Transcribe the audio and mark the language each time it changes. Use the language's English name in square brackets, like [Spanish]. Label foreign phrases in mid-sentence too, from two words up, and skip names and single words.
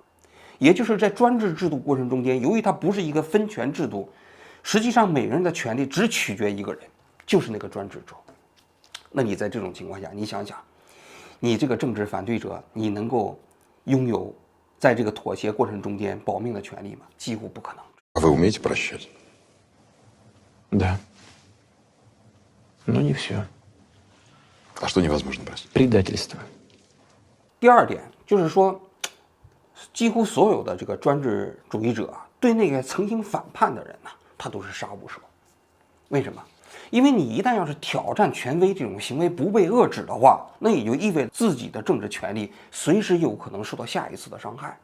[Chinese] 也就是在专制制度过程中间，由于它不是一个分权制度，实际上每个人的权利只取决一个人，就是那个专制者。那你在这种情况下，你想想，你这个政治反对者，你能够拥有在这个妥协过程中间保命的权利吗？几乎不可能。 [Russian] Вы умеете прощать? Да. Но не все. А что невозможно простить? Предательство. [Chinese] 第二点就是说，几乎所有的这个专制主义者啊，对那个曾经反叛的人呢，他都是杀无赦。为什么？因为你一旦要是挑战权威这种行为不被遏制的话，那也就意味着自己的政治权利随时有可能受到下一次的伤害。